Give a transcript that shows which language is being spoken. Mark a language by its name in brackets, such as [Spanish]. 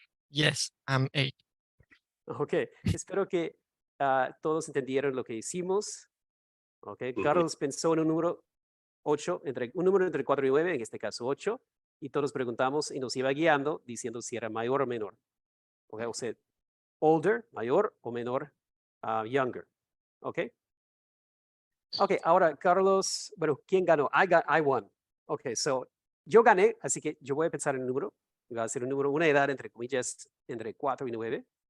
[English] Yes, I'm 8. [Spanish] Ok, espero que todos entendieron lo que hicimos. Ok, Carlos pensó en un número 8, un número entre 4 y 9, en este caso 8, y todos preguntamos y nos iba guiando diciendo si era mayor o menor. Okay, o sea, older, mayor o menor, younger. Ok. Ok, ahora Carlos, bueno, ¿quién ganó? [English] I won. [Spanish] Ok, so yo gané, así que yo voy a pensar en un número. Voy a hacer un número, una edad entre comillas, entre 4 y 9.